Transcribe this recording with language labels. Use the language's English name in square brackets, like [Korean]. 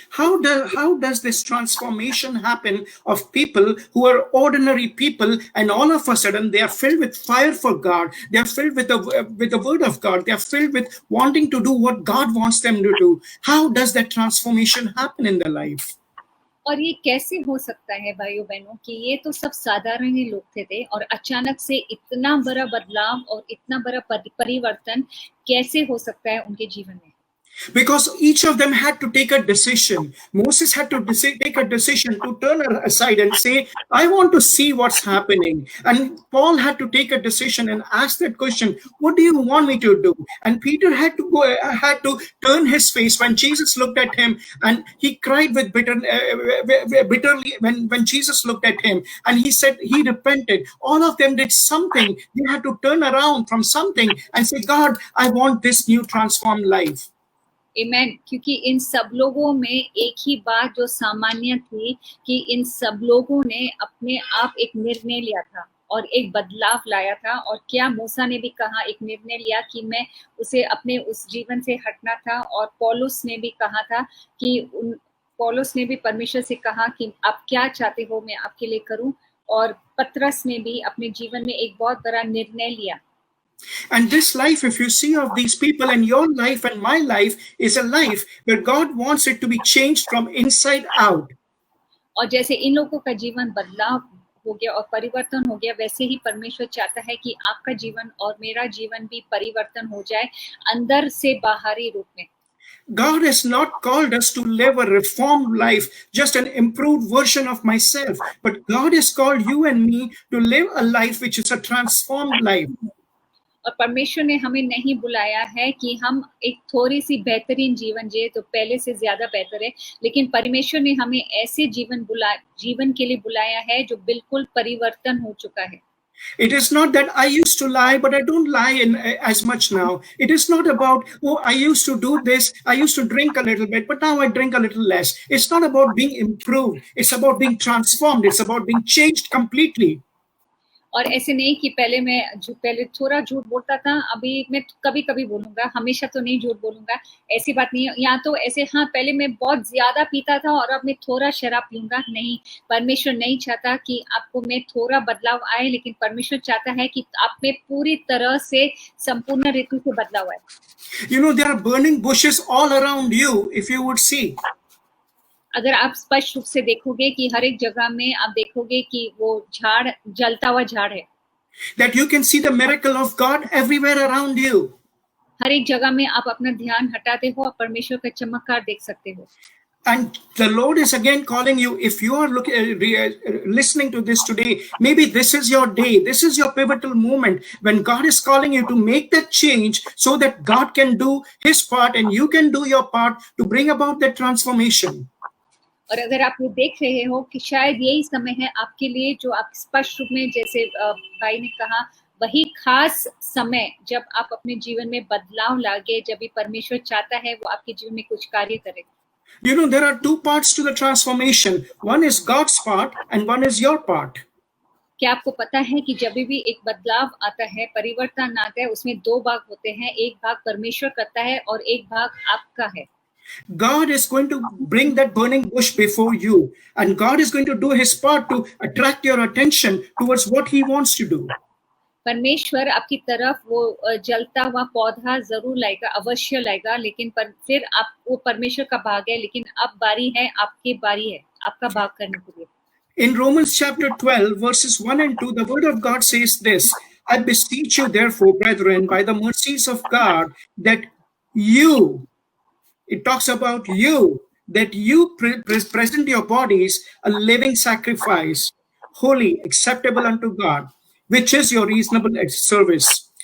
[English] How does this transformation happen of people who are ordinary people, and all of a sudden they are filled with fire for God, they are filled with the word of God, they are filled with wanting to do what God wants them to do? How does that transformation happen in their life? [Hindi] और ये कैसे हो सकता है भाइयों बहनों कि ये तो सब साधारण ही लोग थे और अचानक से इतना बड़ा बदलाव और इतना बड़ा परिवर्तन कैसे हो सकता है उनके जीवन में? [English] Because each of them had to take a decision. Moses had to take a decision to turn aside and say, I want to see what's happening. And Paul had to take a decision and ask that question, what do you want me to do? And Peter had to turn his face when Jesus looked at him, and he cried with bitterly when Jesus looked at him, and he said he repented. All of them did something. They had to turn around from something and say, God, I want this new transformed life. Amen. [Hindi] क्योंकि इन सब लोगों में एक ही बात जो सामान्य थी कि इन सब लोगों ने अपने आप एक निर्णय लिया था और एक बदलाव लाया था। और क्या मूसा ने भी कहा, एक निर्णय लिया कि मैं उसे अपने उस जीवन से हटना था। और पौलुस ने भी कहा था कि पौलुस ने भी परमेश्वर से कहा कि आप क्या चाहते हो मैं आपके लिए करूं। और पतरस ने भी अपने जीवन में एक बहुत बड़ा निर्णय लिया। [English] And this life, if you see of these people, and your life and my life, is a life where God wants it to be changed from inside out. [Hindi] और जैसे इन लोगों का जीवन बदलाव हो गया और परिवर्तन हो गया, वैसे ही परमेश्वर चाहता है कि आपका जीवन और मेरा जीवन भी परिवर्तन हो जाए अंदर से बाहरी रूप में। [English] God has not called us to live a reformed life, just an improved version of myself, but God has called you and me to live a life which is a transformed life. [Hindi] और परमेश्वर ने हमें नहीं बुलाया है कि हम एक थोड़ी सी बेहतरीन जीवन जिए तो पहले से ज्यादा बेहतर है, लेकिन परमेश्वर ने हमें ऐसे जीवन के लिए बुलाया है जो बिल्कुल परिवर्तन हो चुका है। [English] It is not that I used to lie, but I don't lie as much now. It is not about, oh, I used to do this, I used to drink a little bit, but now I drink a little less. It's not about being improved. It's about being transformed. It's about being changed completely. [Hindi] और ऐसे नहीं कि पहले थोड़ा झूठ बोलता था, अभी मैं कभी कभी बोलूंगा, हमेशा तो नहीं झूठ बोलूंगा, ऐसी बात नहीं है। यहाँ तो ऐसे हाँ, पहले मैं बहुत ज्यादा पीता था और अब मैं थोड़ा शराब पीऊंगा, नहीं। परमेश्वर नहीं चाहता कि आपको में थोड़ा बदलाव आए, लेकिन परमेश्वर चाहता है कि आप में पूरी तरह से संपूर्ण रीति से बदलाव आए। [English] You know, there are burning bushes all around you, if you would see. [Hindi] अगर आप स्पष्ट रूप से देखोगे कि हर एक जगह में आप देखोगे कि वो झाड़, जलता हुआ झाड़ है। [English] That you can see the miracle of God everywhere around you. [Hindi] हर एक जगह में आप अपना ध्यान हटाते हो और परमेश्वर का चमत्कार देख सकते हो। [English] And the Lord is again calling you. If you are listening to this today, maybe this is your day. This is your pivotal moment when God is calling you to make that change so that God can do His part and you can do your part to bring about that transformation. [Hindi] और अगर आप ये देख रहे हो कि शायद यही समय है आपके लिए, जो आप स्पष्ट रूप में, जैसे भाई ने कहा, वही खास समय जब आप अपने जीवन में बदलाव लागे, जब भी परमेश्वर चाहता है वो आपके जीवन में कुछ कार्य करे। [English] You know, there are two parts to the transformation. One is God's part and one is your part. [Hindi] क्या आपको पता है कि जब भी एक बदलाव आता है, परिवर्तन आता है, उसमें दो भाग होते हैं, एक भाग परमेश्वर करता है और एक भाग आपका है। [English] God is going to bring that burning bush before you, and God is going to do His part to attract your attention towards what He wants to do. [Hindi] परमेश्वर आपकी तरफ वो जलता हुआ पौधा जरूर लाएगा, अवश्य लाएगा, लेकिन फिर आप, वो परमेश्वर का भाग है, लेकिन अब बारी है, आपकी बारी है आपका भाग करने के लिए। [English] In Romans chapter 12 verses 1 and 2, the word of God says this: I beseech you therefore, brethren, by the mercies of God, that you, it talks about you, that you present your bodies a living sacrifice, holy, acceptable unto God, which is your reasonable service.